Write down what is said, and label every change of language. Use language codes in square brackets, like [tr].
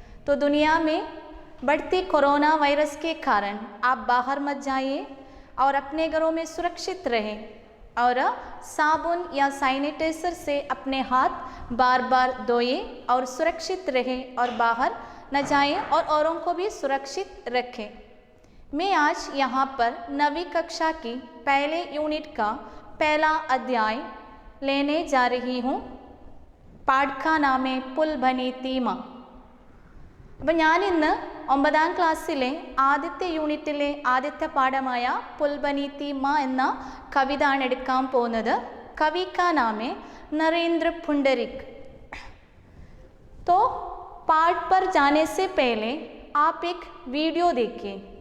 [hi] तो दुनिया में बढ़ती कोरोना वायरस के कारण आप बाहर मत जाइए और अपने घरों में सुरक्षित रहें और साबुन या सैनिटाइजर से अपने हाथ बार बार धोइए और सुरक्षित रहें और बाहर न जाएं और औरों को भी सुरक्षित रखें। मैं आज यहाँ पर 9वीं कक्षा की पहले यूनिट का पहला अध्याय लेने जा रही हूँ। पाठ का नाम है पुल बनी തീമ। [ml] അപ്പം ഞാനിന്ന് 9ാം ക്ലാസ്സിലെ ആദ്യത്തെ യൂണിറ്റിലെ ആദ്യത്തെ പാഠമായ പുൽ ബനി തീമ എന്ന കവിത ആണ് എടുക്കാൻ പോകുന്നത്। [hi] कवि का नाम है नरेंद्र पुंडरिक। तो पाठ पर जाने से पहले आप एक वीडियो देखिए।